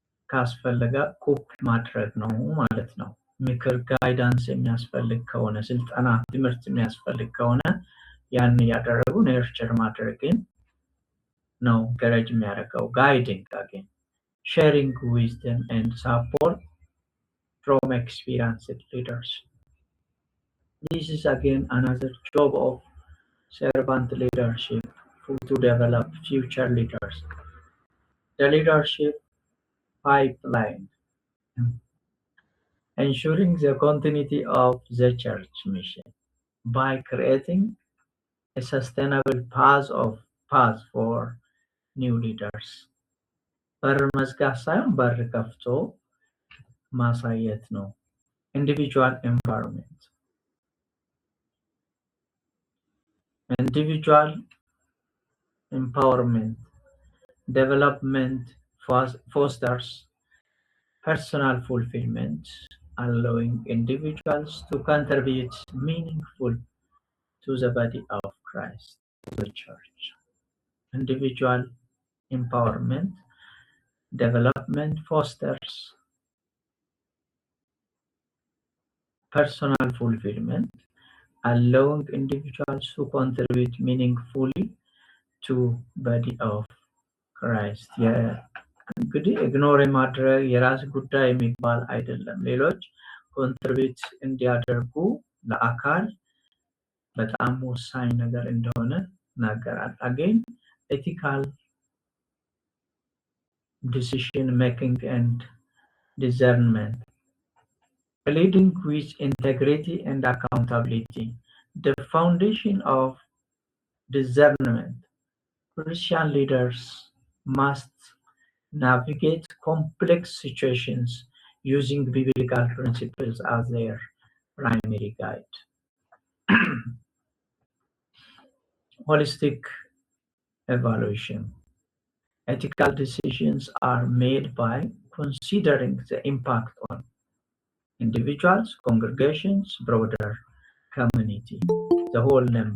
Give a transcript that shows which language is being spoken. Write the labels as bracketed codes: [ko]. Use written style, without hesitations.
[am] ካስፈልጋ ኩፕ ማድረግ ነው ማለት ነው። ምክር ጋይዳንስ የሚያስፈልግ ከሆነ ስልጠና ትምህርት የሚያስፈልግ ከሆነ ያን ያደረጉ ነርቸር ማድረግን ነው ገረጅ የሚያደርገው። [en] guiding again, sharing wisdom and support from experienced leaders. This is again another job of servant leadership to develop future leaders. The leadership pipeline. ensuring the continuity of the church mission by creating a sustainable path for new leaders. [am] በር መዝጋት ሳይሆን በር ከፍቶ ማሳየት ነው። [en] individual empowerment. Individual empowerment development fosters personal fulfillment, allowing individuals to contribute meaningful to the body of Christ, the church. Individual empowerment development fosters personal fulfillment, allowing individuals to contribute meaningfully to body of Christ. [am] እንግዲህ ኢግኖር የማድረግ የራስ ጉዳይ የሚባል አይደለም። ሌሎች ኮንትሪቢዩት እንዲያደርጉ ለአካል በጣም ወሳኝ ነገር እንደሆነ ናገራል። [en] again ethical decision making and discernment, leading with integrity and accountability, the foundation of discernment. Christian leaders must navigate complex situations using biblical principles as their primary guide. Holistic evaluation. Ethical decisions are made by considering the impact on individuals, congregations, broader community, the whole